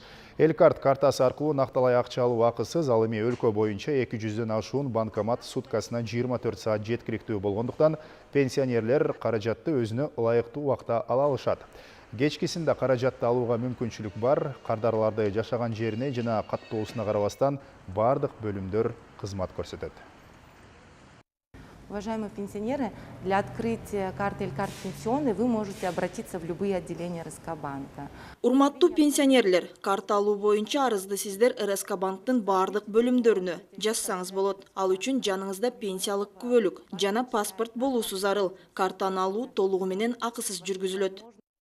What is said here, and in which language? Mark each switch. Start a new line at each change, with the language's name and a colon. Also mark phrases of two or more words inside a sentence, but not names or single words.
Kyrgyz: Элкарт картасы аркылуу накталай акча алуу акысыз, ал эми өлкө боюнча 200дөн ашуун банкомат суткасына 24 саат жеткиликтүү болгондуктан пенсионерлер каражатты өзүнө ылайыктуу убакта ала алышат. Кечкисинде каражатты алууга мүмкүнчүлүк бар, кардарларды жашаган жерине жана каттоосуна карабастан бардык бөлүмдөр кызмат көрсөтөт.
Russian: Уважаемые пенсионеры, для открытия карты Элкарт пенсионной вы можете обратиться в любые отделения РСК банка.
Kyrgyz: Урматтуу пенсионерлер, карта алуу боюнча арызды сиздер РСК банктын бардык бөлүмдөрүнө жазсаңыз болот. Ал үчүн жаныңызда пенсиялык күбөлүк жана паспорт болуусу зарыл. Картаны алуу толугу менен акысыз жүргүзүлөт.